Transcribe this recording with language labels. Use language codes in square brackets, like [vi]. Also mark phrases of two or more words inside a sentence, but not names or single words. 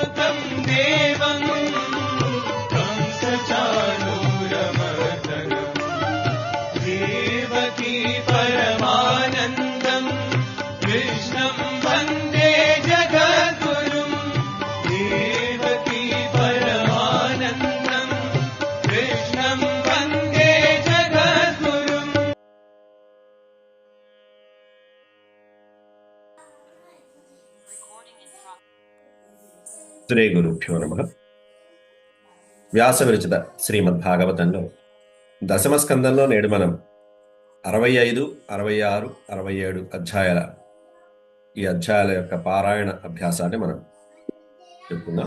[sa] देवं कंसचाणूरमर्दनम् देवकी परमानन्दं कृष्णं वन्दे जगद्गुरुं देवकी परमानन्दं कृष्णं वन्दे जगद्गुरुम्। శ్రీ గురుభ్యో నమః. [te] వ్యాస విరచిత శ్రీమద్భాగవతంలో దశమ స్కందంలో నేడు మనం 65, 66, 67 అధ్యాయాల ఈ అధ్యాయాల యొక్క పారాయణ అభ్యాసాన్ని మనం చెప్పుకుందాం.